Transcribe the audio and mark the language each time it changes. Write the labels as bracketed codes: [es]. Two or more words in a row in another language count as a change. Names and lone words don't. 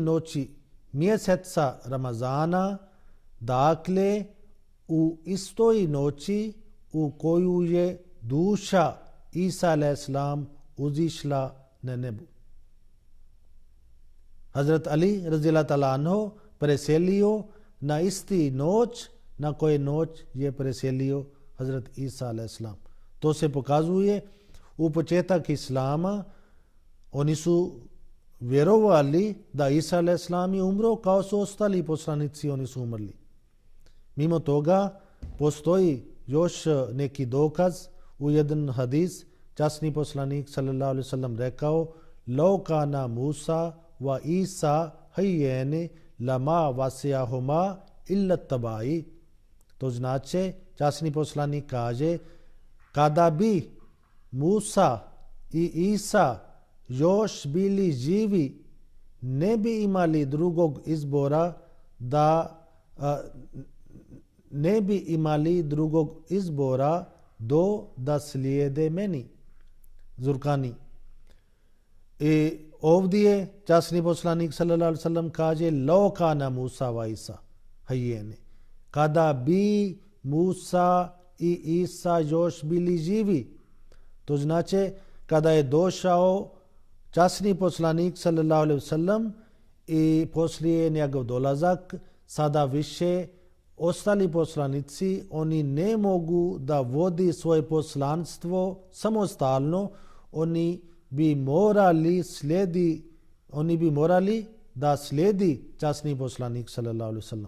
[bs] noći mjeseca Ramazana, dakle u istoj noći u koju je duša Isa a.s. uzišla na nebu. Hazrat Ali [ar] رضي الله تعالى عنه [bs] preselio na isti noć na koje noć je preselio Hazrat Isa a.s. To se pokazuje u početak Islama oni su vjerovali da Isa a.s. je umro kao su ostali poslanici, oni su umrli. Mimo toga postoji još neki dokaz. U jedan hadis časni poslanik [ar] صلى الله عليه وسلم [bs] rekao: [ar] "لو كان موسى وعيسى حيين لما وسعهما إلا اتباعي." [bs] To znači, časni poslanik kaže, kada bi Musa i Isa još bili živi, ne bi imali drugog izbora da slijede meni. Zurkani. I ovdje časni poslanik [ar] صلى الله عليه وسلم [bs] kaže: [ar] "لو كان موسى وعيسى حيين." [bs] Kada bi Musa i Isa još bili živi. To znači, kada je došao časni poslanik [ar] صلى الله عليه وسلم [bs] i poslije njegov dolazak, sada više ostali poslanici, oni ne mogu da vodi svoje poslanstvo samostalno, oni bi morali da slijedi časni poslanik [ar] صلى الله عليه وسلم.